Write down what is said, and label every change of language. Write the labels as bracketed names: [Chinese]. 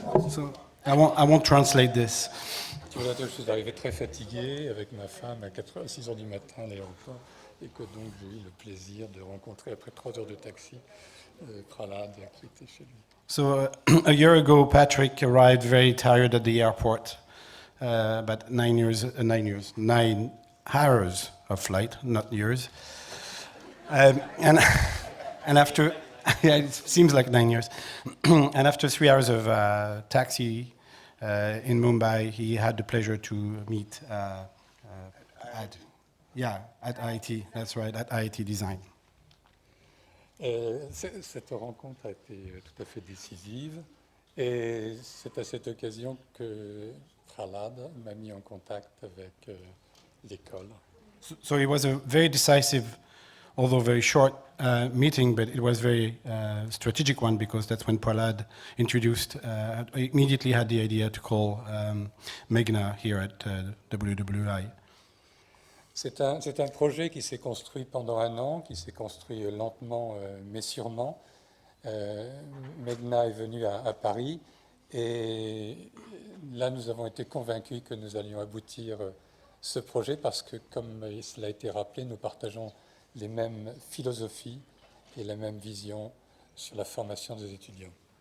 [English] So I won't translate this. [French] Tu vois, je suis arrivé très fatigué avec ma femme à 6 heures du matin à l'aéroport et que donc j'ai eu le plaisir de rencontrer après 3 heures de taxi Prahlad qui était chez lui. [English] So a year ago, Patrick arrived very tired at the airport. About 9 hours of flight, not years. And after, yeah, it seems like 9 years. And after 3 hours of taxi in Mumbai, he had the pleasure to meet at IIT. That's right, at IIT Design. [French] Cette rencontre a été tout à fait décisive et c'est à cette occasion que Prahlad m'a mis en contact avec l'école. [English] So it was a very decisive, although very short meeting, but it was very strategic one because that's when Prahlad immediately had the idea to call Meghna here at WWI. [French] C'est un projet qui s'est construit pendant 1 an, qui s'est construit lentement mais sûrement. Meghna est venue à Paris et là nous avons été convaincus que nous allions aboutir ce projet parce que, comme cela a été rappelé, nous partageons les mêmes philosophies et la même vision sur la formation des étudiants.